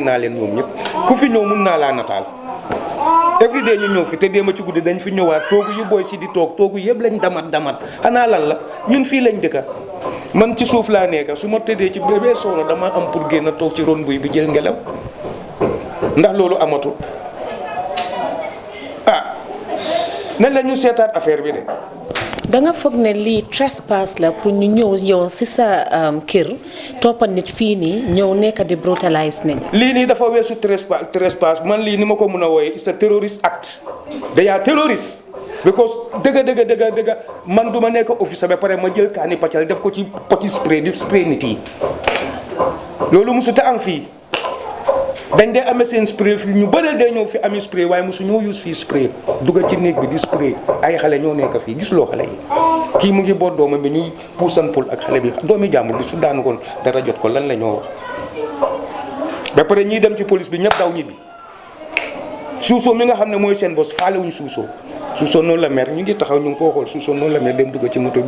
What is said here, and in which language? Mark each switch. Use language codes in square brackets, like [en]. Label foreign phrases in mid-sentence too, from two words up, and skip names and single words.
[wo] naa leen ñoom ñëpp ku fi ñëw mun naa laa nataal [en] every day [wo] ñu ñëw fi te déema ci guddi dañ fi ñëwaat toogu yu booy si di toog toogu yëpp lañ damat xanaa lan la ñun fii lañ dëkka man ci suuf laa nekka su ma tëddee ci bébé soono dama am pour génn toog ci ron buy bi jël ngelaw ndax loolu amatu nañ la ñu seetaat affaire bi de. da nga foog ne lii trespass la pour ñu ñëw yow si sa kër toppa nit fii nii ñëw nekk di brutalise nañ. lii nii dafa weesu trespass man lii ni ma ko mën a wooyee [en] it's a terrorist act. they are terrorists because [wo] dëgg man du ma nekk officer ba pare ma jël kaani paccal def ko ci poti spray di spray nit yi loolu mosut a am fii. dañ dee amee seen spray fii ñu bëre dee ñëw fi ami spray waaye mosu ñoo use fii spray dugga ci néeg bi di spray ay xale ñoo nekk fii gis loo xale yi kii mu ngi boot doomam bi ñuy puusan pul ak xale bi doomi jàmbur bi su daanu koon dara jot ko lan la ñoo wax ba pare ñiy dem ci police bi ñëpp daw ñibbi suusoo mi nga xam ne mooy seen bos faalewuñ suusoo noonu la mer ñu ngi taxaw ñu ngi koo xool suusoo noonu la mer dem dugga ci moto bi